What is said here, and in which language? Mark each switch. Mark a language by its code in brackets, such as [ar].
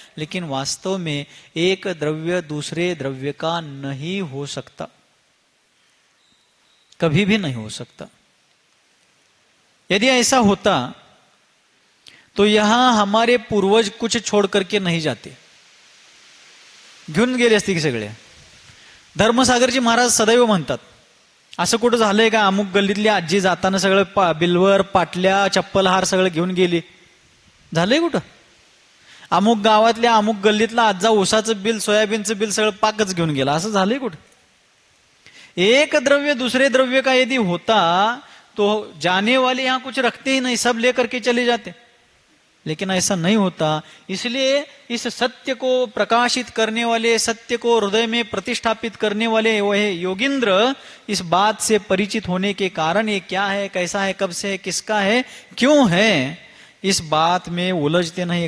[hi] लेकिन वास्तव में एक द्रव्य दूसरे द्रव्य का नहीं हो सकता, कभी भी नहीं हो सकता। यदि ऐसा होता तो यहां हमारे पूर्वज कुछ छोड़ करके नहीं जाते, [mr] घेऊन गेले असते की सगळे। धर्मसागरजी महाराज सदैव म्हणतात असं कुठं झालंय का अमुक गल्लीतली आजी जाताना सगळं बिल्वर, पाटल्या, चप्पल, हार सगळं घेऊन गेली, झालंय कुठं? अमुक गावातल्या अमुक गल्लीतला आजा ऊसाचं बिल, सोयाबीनचं बिल सगळं पाकच घेऊन गेला, असं झालंय कुठं? [hi] एक द्रव्य दूसरे द्रव्य का यदि होता तो जाने वाले यहां कुछ रखते ही नहीं, सब लेकर के चले जाते। लेकिन ऐसा नहीं होता। इसलिए इस सत्य को प्रकाशित करने वाले, सत्य को हृदय में प्रतिष्ठापित करने वाले वह योगिंद्र इस बात से परिचित होने के कारण ये क्या है, कैसा है, कब से है, किसका है, क्यों है, इस बात में उलझते नहीं।